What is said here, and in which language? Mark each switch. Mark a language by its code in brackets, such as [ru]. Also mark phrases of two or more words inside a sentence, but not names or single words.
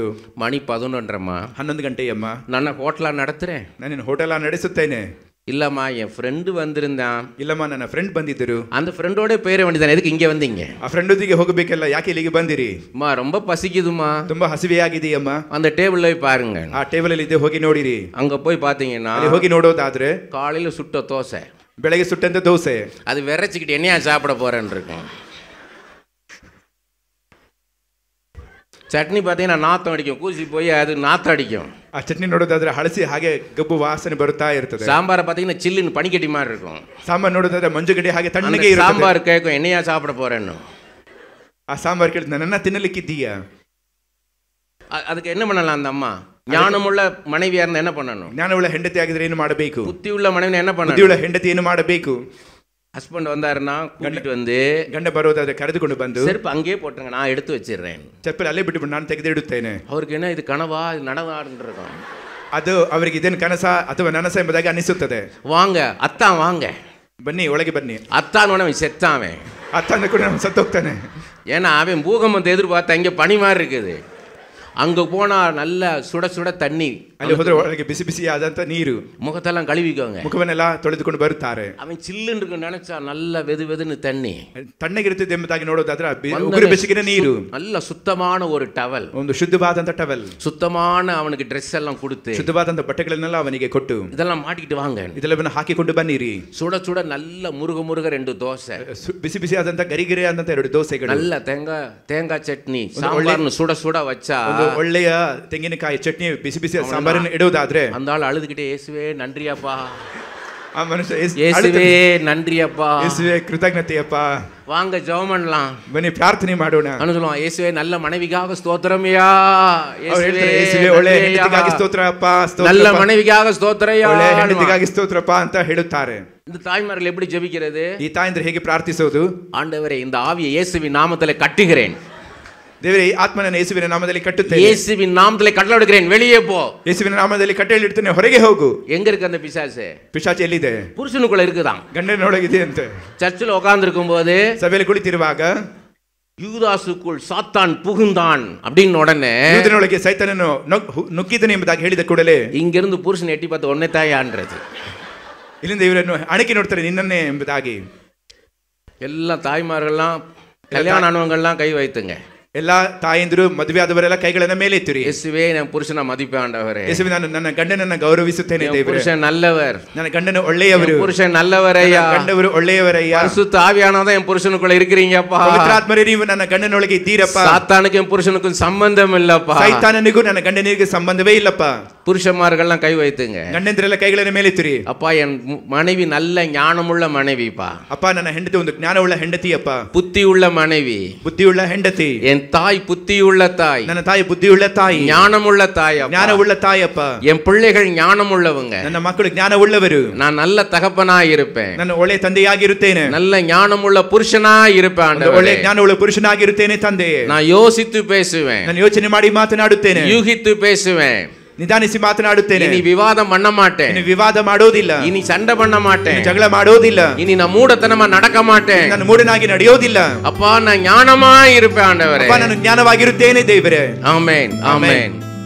[ta] மணி 11:30. [kn] 11 ಗಂಟೆಯಮ್ಮ. [ta] நான் ஹோட்டலா நடத்துறேன். [kn] ನಾನು ಹೋಟೆಲ್ ನಡೆಸುತ್ತೇನೆ. [ta] இல்லம்மா, என் ஃப்ரெண்டு வந்திருந்தான். [kn] ಇಲ್ಲಮ್ಮ, ನನ್ನ ಫ್ರೆಂಡ್ ಬಂದಿದ್ದರು. [ta] அந்த ஃப்ரெண்டோட போயிட வேண்டியதானே, எதுக்கு இங்க வந்தீங்க? [kn] ಆ ಫ್ರೆಂಡ್ ಒಟ್ಟಿಗೆ ಹೋಗಬೇಕಲ್ಲ, ಯಾಕೆ ಇಲ್ಲಿಗೆ ಬಂದಿರಿ? [ta] அம்மா ரொம்ப பசிக்குதுமா. [kn] ತುಂಬಾ ಹಸಿವೆಯಾಗಿದೆಯಮ್ಮ. [ta] அந்த டேபிள்ல போய் பாருங்க. [kn] ಆ ಟೇಬಲ್ ಅಲ್ಲಿ ಇದೆ, ಹೋಗಿ ನೋಡಿರಿ. [ta] அங்க போய் பாத்தீங்கன்னா, [kn] ಅಲ್ಲಿ ಹೋಗಿ ನೋಡೋದಾದ್ರೆ [ta] காலையில சுட்ட தோசை, [kn] ಬೆಳಗ್ಗೆ ಸುಟ್ಟಂತ ದೋಸೆ, [ta] அது விரைச்சிக்கிட்டு என்னையா சாப்பிட போறேன்னு இருக்கும். சட்னி பார்த்தீங்கன்னா நாத்தம் அடிக்கும், கூசி போய் அது நாத்தம் அடிக்கும். [kn] ಆ ಚಟ್ನಿ ನೋಡೋದಾದ್ರೆ ಹಳಸಿ ಹಾಗೆ ಗಬ್ಬು ವಾಸನೆ ಬರುತ್ತಾ ಇರ್ತದೆ. [ta] சாம்பாரை பார்த்தீங்கன்னா சில்லுன்னு பனிக்கட்டி மாதிரி இருக்கும். [kn] ಸಾಂಬಾರ್ ನೋಡೋದಾದ್ರೆ ಮಂಜುಗಡ್ಡೆ ಹಾಗೆ ತಣ್ಣಗೆ ಇರುತ್ತೆ. [ta] சாம்பார் கேட்கும், என்னையா சாப்பிட போறேன்னு. [kn] ಆ ಸಾಂಬಾರ್ ಕೇಳಿದ್ ನನ್ನ ತಿನ್ನಲಿಕ್ಕಿದ್ದೀಯಾ? [ta] அதுக்கு என்ன பண்ணலாம்? அந்த அம்மா ஞானமுள்ள மனைவியா இருந்தா என்ன பண்ணணும்? [kn] ಜ್ಞಾನವುಳ್ಳ ಹೆಂಡತಿ ಆಗಿದ್ರೆ ಏನು ಮಾಡಬೇಕು? [ta] புத்தி உள்ள மனைவி என்ன பண்ணணும்? [kn] ಬುದ್ಧಿಯುಳ್ಳ ಹೆಂಡತಿ ಏನು ಮಾಡಬೇಕು? [ta] ஹஸ்பண்ட் வந்தாருன்னா கூட்டிட்டு வந்து, [kn] ಗಂಡ ಬರೋದಾದ್ರೆ ಕರೆದುಕೊಂಡು ಬಂದು, [ta] செருப்பு அங்கேயே போட்டுருங்க, நான் எடுத்து வச்சிடுறேன். [kn] ಚಪ್ಪಲಿ ಅಲ್ಲೇ ಬಿಟ್ಟು ನಾನು ತೆಗೆದು ಇಡುತ್ತೇನೆ. [ta] அவருக்கு என்ன இது கனவா, இது நடவான்னு இருக்கும். [kn] ಅದು ಅವರಿಗೆ ಇದೇನು ಕನಸ ಅಥವಾ ನನಸ ಎಂಬುದಾಗಿ ಅನಿಸುತ್ತದೆ. [ta] வாங்க அத்தான் வாங்க, [kn] ಬನ್ನಿ ಒಳಗೆ ಬನ್ನಿ. [ta] அத்தான் அவன் செத்தாவே. ಅತ್ತ ಕೂಡ ನಾನು ಸತ್ತೋಗ್ತಾನೆ. ஏன்னா அவன் பூகம்பத்தை எதிர்பார்த்தா இங்கே பனி மாதிரி இருக்குது. அங்கே போனால் நல்ல சுட சுட தண்ணி, [kn] ಅಲ್ಲಿ ಹೋದ್ರೆ ಒಳಗೆ ಬಿಸಿ ಬಿಸಿ ಆದಂತ ನೀರು, [ta] முகத்தெல்லாம் கழுவிக்கோங்க. [kn] ಮುಖವನ್ನೆಲ್ಲ ತೊಳೆದುಕೊಂಡು ಬರುತ್ತಾರೆ. [ta] அவன் சில்லுன்னு இருக்கு நினைச்சா நல்ல வெது வெதுன்னு தண்ணி, [kn] ತಣ್ಣಗಿರುತ್ತದೆ ಎಂಬುದಾಗಿ ನೋಡೋದಾದ್ರೆ ಉಗುರು ಬೆಚ್ಚಗಿನ ನೀರು, [ta] நல்ல சுத்தமான ஒரு டவல், [kn] ಒಂದು ಶುದ್ಧವಾದಂತ ಟವೆಲ್, [ta] சுத்தமான அவனுக்கு ட்ரெஸ் எல்லாம் கொடுத்து, [kn] ಶುದ್ಧವಾದಂತ ಬಟ್ಟೆಗಳನ್ನೆಲ್ಲ ಅವನಿಗೆ ಕೊಟ್ಟು, [ta] இதெல்லாம் மாட்டிக்கிட்டு வாங்க, [kn] ಇದೆಲ್ಲವನ್ನ ಹಾಕಿಕೊಂಡು ಬನ್ನಿರಿ. [ta] சுட சுட நல்ல முருக முருக 2 தோசை, [kn] ಬಿಸಿ ಬಿಸಿ ಆದಂತ ಗರಿಗರಿ ಆದಂತ 2 ದೋಸೆಗಳು, [ta] நல்ல தேங்காய் சட்னி, சாம்பார்னு சுட சுட வச்சா, [kn] ಒಳ್ಳೆಯ ತೆಂಗಿನಕಾಯಿ ಚಟ್ನಿ, ಬಿಸಿ ಬಿಸಿ ಸಾಂಬಾರನ್ನು ಇಡುವುದಾದ್ರೆ, [ta] அந்த ஆள் அழுதுகிட்டே, இயேசுவே நன்றியப்பா, [kn] ಆ ಮನುಷ್ಯ [ta] இயேசுவே நன்றியப்பா, [kn] இயேசுவே ಕೃತಜ್ಞತೆಯಪ್ಪ, [ta] வாங்க ஜெபம் பண்ணலாம், [kn] ಬನ್ನಿ ಪ್ರಾರ್ಥನೆ ಮಾಡೋಣ [ta] ಅಂತ சொல்லுவான். இயேசுவே நல்ல மனைவிக்காக ஸ்தோத்திரம்யா, [kn] ಇಯೇಸುವೆ ಒಳ್ಳೆ ಹೆಂಡತಿಗಾಗಿ ಸ್ತೋತ್ರಪ್ಪ, [ta] நல்ல மனைவிக்காக ஸ்தோத்திரம்யா, [kn] ಒಳ್ಳೆ ಹೆಂಡತಿಗಾಗಿ ಸ್ತೋತ್ರಪ್ಪ ಅಂತ ಹೇಳುತ್ತಾರೆ. [ta] இந்த தாய்மார்கள் எப்படி ஜெபிக்கிறது? [kn] ಈ ತಾಯಂದ್ರೆ ಹೇಗೆ ಪ್ರಾರ್ಥಿಸೋದು? [ta] ஆண்டவரே இந்த ஆவியை இயேசுவின் நாமத்திலே கட்டுகிறேன், [kn] ದೇವರೇ ಈ ಆತ್ಮನನ್ನು ಯೇಸುವಿನ ನಾಮದಲ್ಲಿ ಕಟ್ಟುತ್ತೇನೆ, [ta] இயேசுவின் நாமத்திலே கட்டளையிடுகிறேன், வெளியே போ. [kn] ಯೇಸುವಿನ ನಾಮದಲ್ಲಿ ಕಟ್ಟಳೆ ಇಡ್ತೇನೆ, ಹೊರಗೆ ಹೋಗು. [ta] எங்க இருக்கு அந்த பிசாசு? [kn] ಪಿಶಾಚಿ ಎಲ್ಲಿದೆ? [ta] புருஷனுக்குள்ள இருக்குதான். [kn] ಗಂಡನೊಳಗಿದೆ ಅಂತೆ. [ta] சர்ச்சில் உட்கார்ந்திருக்கும் போது, [kn] ಸಭೆಯಲ್ಲಿ ಕುಳಿತಿರುವಾಗ, [ta] யூதாசுக்குள் சாத்தான் புகுந்தான் அப்படின்னு உடனே, [kn] ಯೂದನೊಳಗೆ ಸೈತಾನನು ನುಗ್ಗಿದನು ಎಂಬುದಾಗಿ ಹೇಳಿದ ಕೂಡಲೇ, [ta] இங்கிருந்து புருஷன் எட்டி பார்த்து ஒன்னே தாயான்றது, [kn] ಇಲ್ಲಿಂದ ಇವರನ್ನು ಅಣಕಿ ನೋಡ್ತಾರೆ, ನಿನ್ನನ್ನೇ ಎಂಬುದಾಗಿ. [ta] எல்லா தாய்மார்கள்லாம், கல்யாணம் ஆனவங்கள்லாம் கை வைத்துங்க. [kn] ಎಲ್ಲಾ ತಾಯಂದಿರು, ಮದುವೆ ಆದವರೆಲ್ಲ ಕೈಗಳನ್ನ ಮೇಲೆ ಎತ್ತಿರಿ. [ta] இயேசுவே நான் புருஷனை மதிப்பேன் ஆண்டவரே, [kn] ಯೇಸುವೆ ನಾನು ನನ್ನ ಗಂಡನನ್ನ ಗೌರವಿಸುತ್ತೇನೆ ದೇವರೇ, [ta] புருஷன் நல்லவர், [kn] ನನ್ನ ಗಂಡನು ಒಳ್ಳೆಯವರು, [ta] புருஷன் நல்லவரையா, [kn] ಗಂಡವರು ಒಳ್ಳೆಯವರಯ್ಯ, [ta] பரிசுத்த ஆவியானவரே என் புருஷனுக்குள்ள இருக்கிறீங்கப்பா, [kn] ಪವಿತ್ರಾತ್ಮರೇ ನೀವು ನನ್ನ ಗಂಡನೊಳಗೆ ಇದ್ದೀರಪ್ಪ, [ta] சாத்தானுக்கும் என் புருஷனுக்கும் சம்பந்தம் இல்லப்பா, [kn] ಸೈತಾನನಿಗೂ ನನ್ನ ಗಂಡನಿಗೆ ಸಂಬಂಧವೇ ಇಲ್ಲಪ್ಪ. [ta] புருஷன்மார்கள்லாம் கை வைத்துங்க. [kn] ಗಂಡಂದ್ರೆಲ್ಲ ಕೈಗಳನ್ನ ಮೇಲೆ ಎತ್ತಿರಿ. [ta] அப்பா என் மனைவி நல்ல ஞானமுள்ள மனைவிப்பா, [kn] ಅಪ್ಪ ನನ್ನ ಹೆಂಡತಿ ಒಂದು ಜ್ಞಾನವುಳ್ಳ ಹೆಂಡತಿಯಪ್ಪ, [ta] புத்தியுள்ள மனைவி, [kn] ಬುದ್ಧಿಯುಳ್ಳ ಹೆಂಡತಿ. [ta] என் தாய் புத்தியுள்ள தாய், [kn] ನನ್ನ ತಾಯಿ ಬುದ್ಧಿಯುಳ್ಳ ತಾಯಿ, [ta] ஞானமுள்ள தாய், [kn] ಜ್ಞಾನವುಳ್ಳ ತಾಯಪ್ಪ. [ta] என் பிள்ளைகள் ஞானமுள்ளவங்க, [kn] ನನ್ನ ಮಕ್ಕಳು ಜ್ಞಾನವುಳ್ಳವರು, [ta] நான் நல்ல தகப்பனாய் இருப்பேன், [kn] ನನ್ನ ಒಳ್ಳೆ ತಂದೆಯಾಗಿರುತ್ತೇನೆ, [ta] நல்ல ஞானமுள்ள புருஷனாய் இருப்பேன் [kn] ಒಳ್ಳೆ [ta] ஆண்டவரே, [kn] ಜ್ಞಾನವುಳ್ಳ ಪುರುಷನಾಗಿರುತ್ತೇನೆ ತಂದೆಯೇ. [ta] நான் யோசித்து பேசுவேன், [kn] ನಾನು ಯೋಚನೆ ಮಾಡಿ ಮಾತನಾಡುತ್ತೇನೆ, [ta] யூகித்து பேசுவேன், [kn] ನಿಧಾನಿಸಿ ಮಾತನಾಡುತ್ತೇನೆ. [ta] இனி விவாதம் பண்ண மாட்டேன், [kn] ಇನ್ನು ವಿವಾದ ಮಾಡೋದಿಲ್ಲ, [ta] இனி சண்டை பண்ண மாட்டேன், [kn] ಜಗಳ ಮಾಡೋದಿಲ್ಲ, [ta] இனி நான் மூடத்தனமா நடக்க மாட்டேன், [kn] ನಾನು ಮೂಢನಾಗಿ ನಡೆಯೋದಿಲ್ಲ. [ta] அப்பா நான் ஞானமா இருப்பேன் ஆண்டவரே. [kn] ನಾನು ಜ್ಞಾನವಾಗಿರುತ್ತೇನೆ ದೇವರೇ. [ta] ஆமென் ஆமென்.